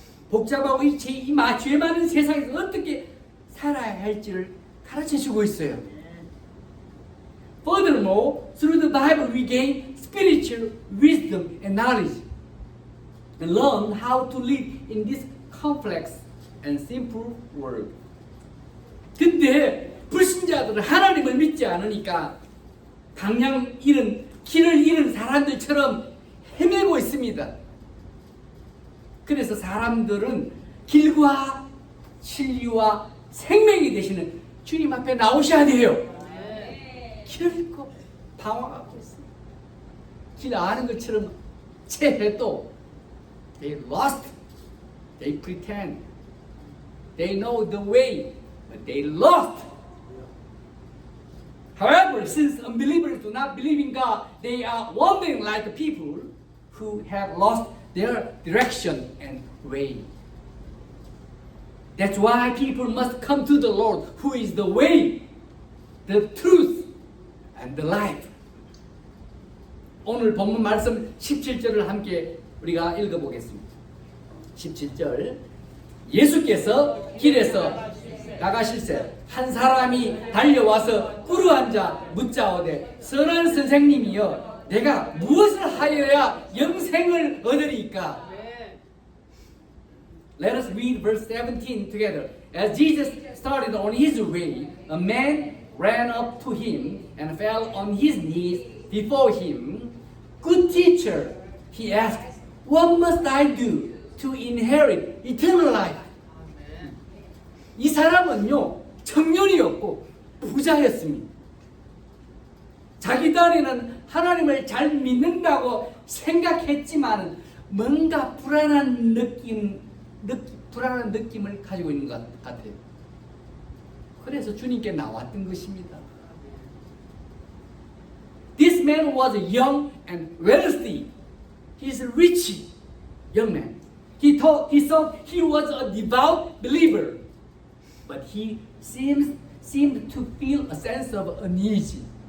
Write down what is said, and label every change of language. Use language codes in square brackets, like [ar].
[ko] 복잡하고 이 죄 많은 세상에서 어떻게 살아야 할지를 가르쳐주고 있어요. [en] Furthermore, through the Bible we gain spiritual wisdom and knowledge and learn how to live in this complex and simple world. [ko] 근데 불신자들은 하나님을 믿지 않으니까 길을 잃은 사람들처럼 헤매고 있습니다. 그래서 사람들은 길과 진리와 생명이 되시는 주님 앞에 나오셔야 돼요. 길을 잃고 방황하고 있습니다. 길 아는 것처럼 체해도 [en] they lost, they pretend They know the way, but they lost. However, since unbelievers do not believe in God, they are wandering like people who have lost their direction and way. That's why people must come to the Lord, who is the way, the truth, and the life. [ko] 오늘 본문 말씀 17절을 함께 우리가 읽어보겠습니다. 17절. 예수께서 길에서 나가실새 한 사람이 달려와서 꿇어앉아 묻자오되 선한 선생님이여 내가 무엇을 하여야 영생을 얻으리까? [en] Let us read verse 17 together. As Jesus started on his way, a man ran up to him and fell on his knees before him. Good teacher, he asked, what must I do to inherit eternal life? [ko] 이 사람은요, 청년이었고 부자였습니다. 자기 딴에는 하나님을 잘 믿는다고 생각했지만 뭔가 불안한 느낌을 가지고 있는 것 같아요. 그래서 주님께 나왔던 것입니다. [en] This man was young and wealthy. He's a rich young man. He thought he was a devout believer, but he seemed to feel a sense of uneasy.